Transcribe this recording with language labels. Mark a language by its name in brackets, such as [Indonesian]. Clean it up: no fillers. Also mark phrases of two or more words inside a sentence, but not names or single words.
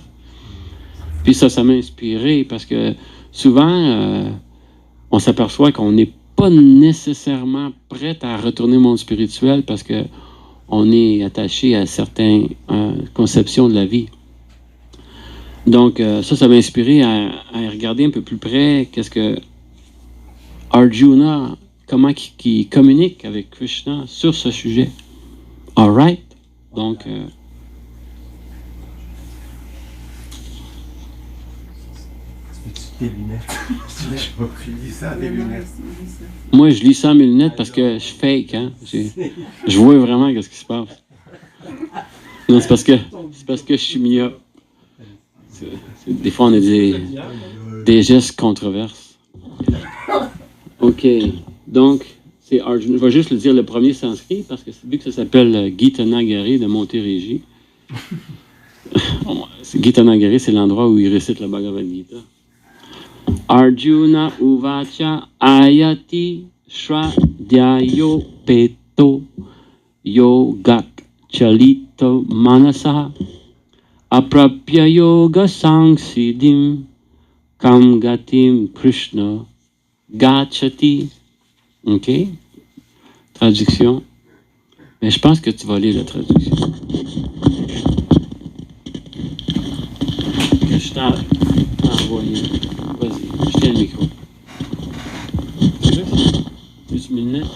[French] Puis ça m'a inspiré parce que souvent, on s'aperçoit qu'on n'est pas nécessairement prêt à retourner au monde spirituel parce qu'on est attaché à certaines conceptions de la vie. Donc, ça m'a inspiré à regarder un peu plus près qu'est-ce que Arjuna, comment il communique avec Krishna sur ce sujet. [English] All right? [French] Donc, Des lunettes. Je lis ça, des lunettes. Moi, je lis ça à mes lunettes parce que je fake, hein? Je vois vraiment ce qui se passe. Non, c'est parce que je suis myope. Des fois, on a des gestes controverses. OK. Donc, c'est Arjuna. Je vais juste le dire le premier sanskrit, parce que vu que ça s'appelle Gita Nagari de Montérégie. Gita Nagari, c'est l'endroit où il récite la Bhagavad Gita. [Sanskrit] अर्जुन उवाच अयति श्रद्धयो पेतो योगच् चलितो मनसा अप्राप्य योग संसिद्धिम् कां गतिम् कृष्ण गच्छति. [French] OK? Traduction. Mais je pense que tu vas lire la traduction. Que je t'ai envoyé. Vas-y, je tiens le micro. Plus une lunette?